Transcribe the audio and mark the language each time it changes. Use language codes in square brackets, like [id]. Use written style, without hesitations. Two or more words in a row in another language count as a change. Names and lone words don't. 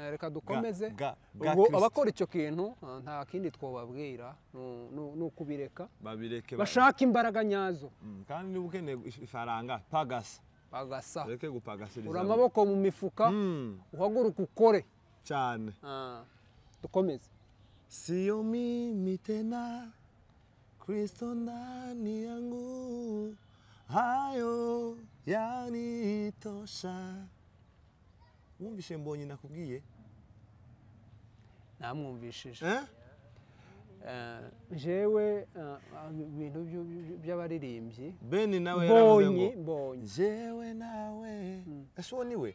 [rw] reka dukomeze abakora icyo kintu nta kindi twobabwira n'ukubireka babireke bashaka imbaraga nyazo kandi niba ukeneye ifaranga pagasa reke gupagasiriza ura amaboko mu mifuka uhaguruka ukore cyane dukomeze [sw] sio mimi tena Kristo ndani yangu hayo yanitosha [rw] wumvishe mbonye nakubwiye namwumvishije jewe ibintu by'abaririmbyi Beni nawe yaravuze ngo jewe nawe eso niwe